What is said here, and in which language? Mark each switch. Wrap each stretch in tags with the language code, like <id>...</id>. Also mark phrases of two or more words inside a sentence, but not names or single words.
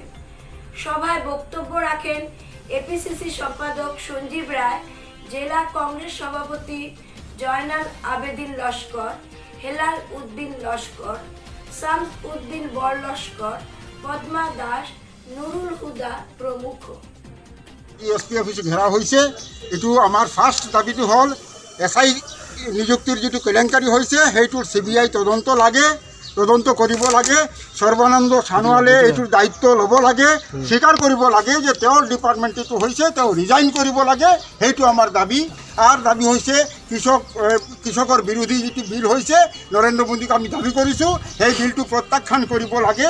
<bn>সভায় বক্তব্য রাখেন এপিসিসি সম্পাদক সঞ্জীব রায়, জেলা কংগ্রেস সভাপতি জয়নাল আবেদিন লস্কর, হেলাল উদ্দিন লস্কর, শামস উদ্দিন বর লস্কর, পদ্মা দাস, নুরুল হুদা প্রমুখ। এসপি অফিসে ঘেরা হয়েছে।</bn> <as>এইটো আমার ফার্স্ট দাবিটো হল এসআই নিযুক্তির যেটো কেলেংকাৰী হৈছে সেইটোৰ CBI তদন্ত লাগে, তদন্ত কৰিব লাগে। সৰ্বানন্দ সানোৱালে এইটোৰ দায়িত্ব ল'ব লাগে, স্বীকাৰ কৰিব লাগে যে তেওঁৰ ডিপাৰ্টমেণ্ট এইটো হৈছে, তেওঁ ৰিজাইন কৰিব লাগে। সেইটো আমাৰ দাবী। আর দাবী হৈছে কৃষকৰ বিৰোধী যিটো বিল হৈছে নৰেন্দ্ৰ মোদীক আমি দাবী কৰিছোঁ, সেই বিলটো প্ৰত্যাখ্যান কৰিব লাগে।</as>